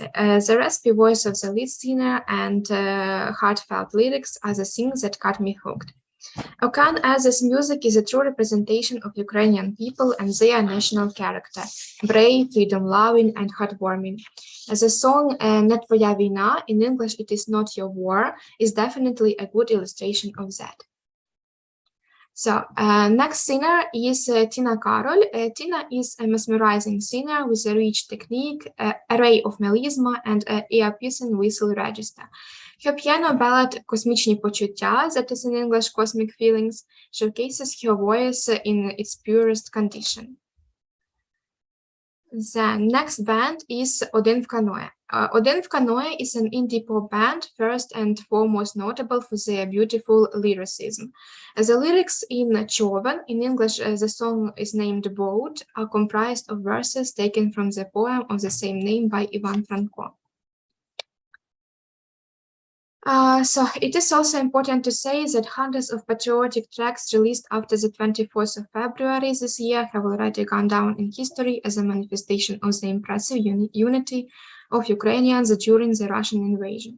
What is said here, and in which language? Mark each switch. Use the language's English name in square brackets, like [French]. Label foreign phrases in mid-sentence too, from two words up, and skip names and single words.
[English] The raspy voice of the lead singer and heartfelt lyrics are the things that got me hooked. Okeanelze's music is a true representation of Ukrainian people and their national character, brave, freedom-loving, and heartwarming. The song "Не твоя війна," in English it is Not Your War, is definitely a good illustration of that. So, next singer is Tina Karol. Tina is a mesmerizing singer with a rich technique, array of melisma, and an ear-piercing whistle register. Her piano ballad "Космічні почуття," that is in English "Cosmic Feelings," showcases her voice in its purest condition. The next band is Один в каное. Один в каное is an indie pop band, first and foremost notable for their beautiful lyricism. The lyrics in Човен, in English the song is named Boat, are comprised of verses taken from the poem of the same name by Ivan Franko. So it is also important to say that hundreds of patriotic tracks released after the 24th of February this year have already gone down in history as a manifestation of the impressive unity of Ukrainians during the Russian invasion.